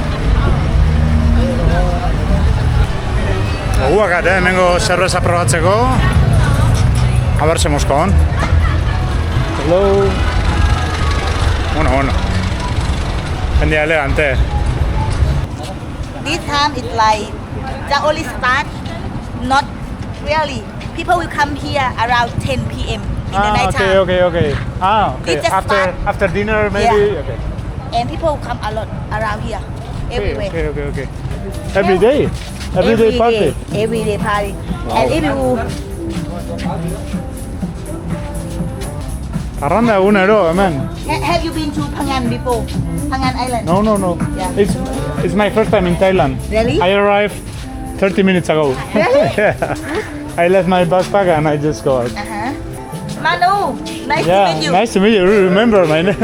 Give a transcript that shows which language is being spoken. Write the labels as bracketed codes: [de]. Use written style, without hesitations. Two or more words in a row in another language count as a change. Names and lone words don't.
[eu] Guakat, hemengo zerbeza probatzeko. [es] A ver, Moskon. Hello. [eu] Bueno. Jendea elegante. [en] This time it's like the only start, not really. People will come here around 10 p.m. in the night time. Okay. Okay. It's just After dinner, maybe? Yeah. Okay. And people come a lot around here, everywhere. Okay. Every day? Every day party? Everyday party. Wow. And if you [eu] Arranda egunero, hemen. [en] have you been to Phangan before? Phangan Island? No. Yeah. It's my first time in Thailand. Really? I arrived 30 minutes ago. Really? Yeah. I left my backpack and I just go out. Manu, nice to meet you. Nice to meet you. Remember my name?